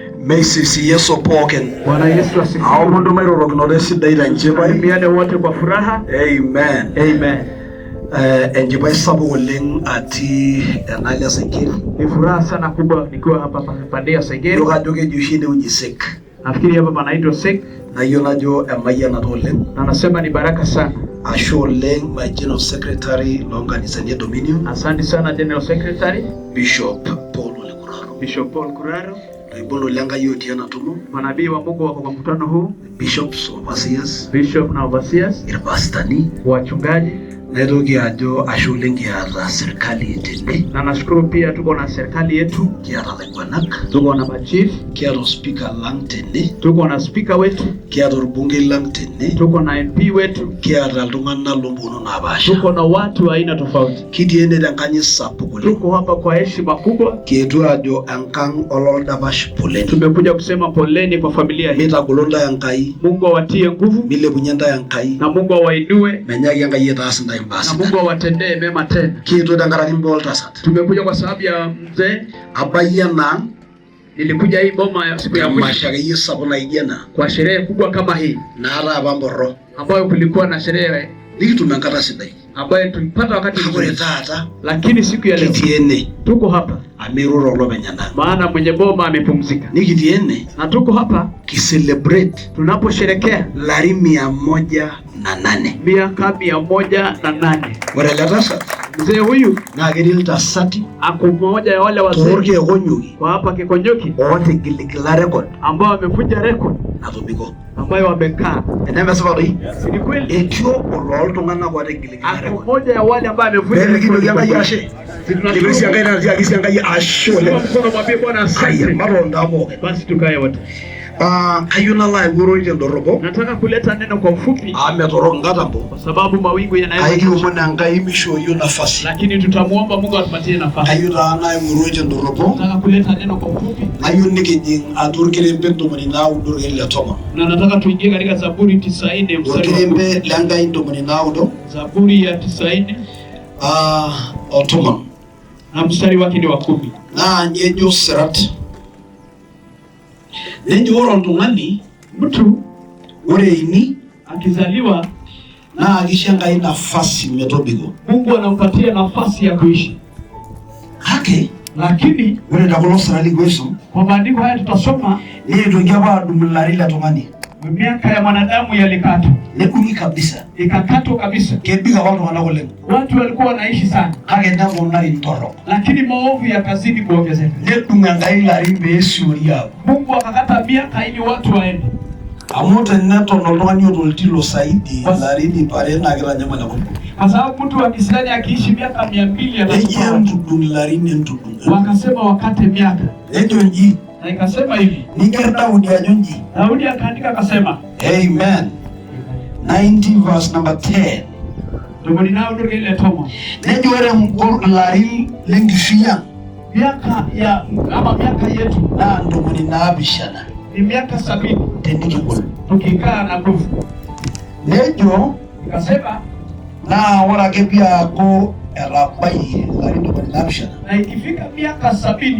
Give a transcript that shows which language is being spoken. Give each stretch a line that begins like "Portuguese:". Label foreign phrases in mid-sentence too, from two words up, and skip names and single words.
Masai: Meisisi Yesu poken.
Swahili: Bwana Yesu asifiwe.
Masai: Hao mundu mairorokinote sidai tenchipai.
Swahili: Miade wote kwa furaha. Amen. Amen.
Masai: Enchipai sapuk oleng atii enale Saigeri.
Swahili: Ni furaha sana kubwa nikiwa hapa pande ya Saigeri.
Masai: Ndio kajo keji oshi enewueji Sek.
Swahili: Nafikiri hapa panaitwa Sek.
Masai: Nayiolo ajo emayianata oleng.
Swahili: Na nasema ni baraka sana.
Masai: Ashe oleng
English: my General Secretary
Masai: loonkanisani e Dominion.
Swahili: Asante sana
English: General Secretary
Swahili: Bishop Paul Ole Kuraro. Bishop Paul Kuraro.
Masai: Loibolo lenkai otii ena tumo.
Swahili: Manabii wa Mungu wako kwa mkutano huu.
English: Bishops, overseers.
Swahili: Bishop na overseers.
Masai: Irpastani.
Swahili: Wachungaji.
Masai: Naitoki ajo ashe oleng kiata serikali tene.
Swahili: Na nashukuru pia tuko na serikali yetu.
Masai: Kiata laiguanak.
Swahili: Tuko na machief.
Masai: Kiata speaker lang tene.
Swahili: Tuko na speaker wetu.
Masai: Kiata orbungei lang tene.
Swahili: Tuko na MP wetu.
Masai: Kiata iltung'anak lompuonu napaasha.
Swahili: Tuko na watu aina tofauti.
Masai: Kitii ene tenkanyit sapuk oleng.
Swahili: Tuko hapa kwa heshima kubwa.
Masai: Kietuo ajo enkang ololdapash poleni.
Swahili: Tumekuja kusema poleni kwa familia hii.
Masai: Mitagolo ntae Enkai.
Swahili: Mungu awatie nguvu.
Masai: Milepunye ntae Enkai.
Swahili: Na Mungu awainue.
Masai: Menyaki Enkai etaas ntae mbaa sidan.
Swahili: Na Mungu awatendee mema tena.
Masai: Kietuo tenkaraki mbaa oltasat.
Swahili: Tumekuja kwa sababu ya mzee.
Masai: Abayie ena.
Swahili: Nilikuja hii boma ya siku ya mwisho.
Masai: Emasho akeyie sapuk naijo ena.
Swahili: Kwa sherehe kubwa kama hii.
Masai: Naata apa mborro.
Swahili: Ambayo kulikuwa na sherehe.
Masai: Nikitum enkata sidai.
Swahili: Ambayo tulipata wakati mzuri.
Masai: Ore taata.
Swahili: Lakini siku ya leo.
Masai: Kitii ene.
Swahili: Tuko hapa.
Masai: Amiruro olopeny ena.
Swahili: Maana mwenye boma amepumzika.
Masai: Nikitii ene.
Swahili: Na tuko hapa.
Masai: Kiselebrate.
Swahili: Tunaposherekea.
Masai: Larin 108.
Swahili: Miaka 108.
Masai: Ore ele tasat.
Swahili: Mzee huyu
Masai: naa ketii iltasati
Swahili: ako mmoja ya wale wazee
Masai: torkekonyoki
Swahili: kwa hapa Kikonyoki
Masai: ootigiligila record
Swahili: ambao wamevunja record
Masai: natobiko
Swahili: ambayo wamekaa.
Masai: Enemesipa doi?
Swahili: Ni kweli.
Masai: Etii obo looltung'anak ootigiligila
Swahili: Ako record. mmoja ya wale ambao wamevunja record.
Masai: Peemikinoki Enkai ashe. Nikirisi Enkai natiakisi Enkai ashe oleng.
Swahili: Mkono mwambie Bwana asante.
Masai: Matonda pookin.
Swahili: Basi tukae wote.
Masai: Kayieu nalo aigoroi tendorropo.
Swahili: Nataka kuleta neno kwa ufupi.
Masai: Metorok nkatambo.
Swahili: Kwa sababu mawingu yanaweza.
Masai: Kakiomon Enkai mishooyo nafasi.
Swahili: Lakini tutamuomba Mungu atupatie nafasi.
Masai: Kayieu taa naigoroi tendorropo.
Swahili: Nataka kuleta neno kwa ufupi.
Masai: Kayieu nikijing atua orkerembe 90 orkeek le tomon.
Swahili: Na nataka tuingie katika Zaburi 90 mstari.
Masai: Orkerembe lenkai 90.
Swahili: Zaburi ya 90.
Masai: Otomon.
Swahili: Na mstari wake ni wa 10.
Masai: Naa nji ejo sirat. Nejo ore oltung'ani
Swahili: mtu
Masai: ore ini
Swahili: akizaliwa
Masai: naa kisho Enkai nafasi metobiko.
Swahili: Mungu anampatia nafasi ya kuishi.
Masai: Kake
Swahili: lakini
Masai: ore tekulo sirat likiisum
Swahili: kwa maandiko haya tutasoma
Masai: neitoki apa adumu ilarin le tung'ani.
Swahili: Miaka ya mwanadamu yalikatwa.
Masai: Nedung'i kabisa.
Swahili: Ikakatwa kabisa.
Masai: Kebik apa iltung'anak oleng.
Swahili: Watu walikuwa wanaishi sana.
Masai: Kake neponari torrok.
Swahili: Lakini maovu yakazidi kuongezeka.
Masai: Nedung' Enkai ilarin peesiori apuo.
Swahili: Mungu akakata miaka ili watu waende.
Masai: Amu teneton oltung'ani oota oltilo saidi ilarin ip are naa kitanyamal enkop.
Swahili: Kwa sababu mtu wa Kiislamu akiishi miaka 200
Masai: Nejo entudung' ilarin entudung'.
Swahili: Wakasema wakate miaka.
Masai: Nejo nji.
Swahili: Na ikasema hivi.
Masai: Niger Daudi ajo nji.
Swahili: Daudi akaandika akasema.
English: Amen. 90 verse number 10.
Masai: Ndio ninao ndio ile tomo. Nejo ore ilarin lenkishui ang'.
Swahili: Miaka yetu
Masai: naa 70
Swahili: ni miaka 70
Masai: tenikigol.
Swahili: Tukikaa na nguvu.
Masai: Nejo
Swahili: ikasema
Masai: naa ore ake piaku etabayie ilarin 70
Swahili: na ikifika miaka 70